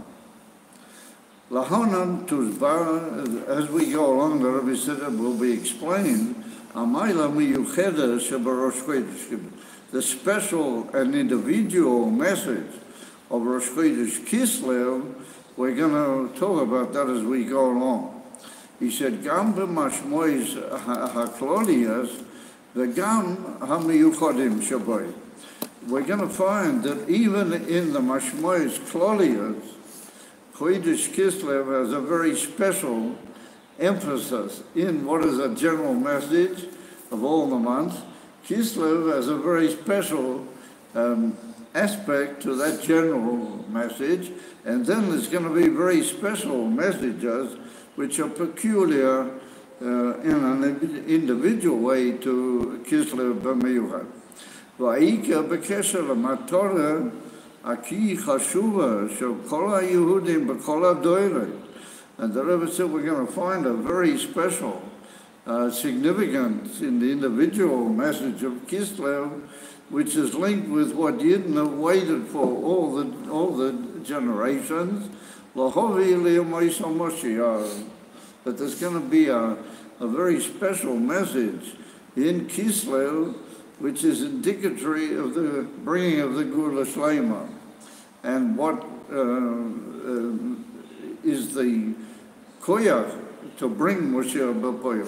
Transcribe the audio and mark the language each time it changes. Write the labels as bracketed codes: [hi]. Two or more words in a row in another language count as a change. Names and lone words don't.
[en] Lahonan Tuzbar, as we go along, the Rebbe said it will be explained, the special and individual message of Rosh Chodesh Kislev. We're going to talk about that as we go along. He said, [he] גם במשמעות הכלליות, וגם המיוחדים שבה. [en] We're going to find that even in the [he] משמעות כלליות, [en] Chodesh Kislev has a very special emphasis in what is a general message of all the months. Kislev has a very special aspect to that general message, and then there's going to be very special messages which are peculiar in an individual way to Kislev b'miyuchad. [he] ועיקר בקשר למטרה הכי חשובה של כל היהודים בכל הדורות, [en] And the Rebbe said we're going to find a very special significance in the individual message of Kislev, which is linked with what Yidden have waited for all the generations, that there's going to be a very special message in Kislev, which is indicatory of the bringing of the [he] גאולה שלמה, [en] and what is the koyach to bring [he] משיח בפועל.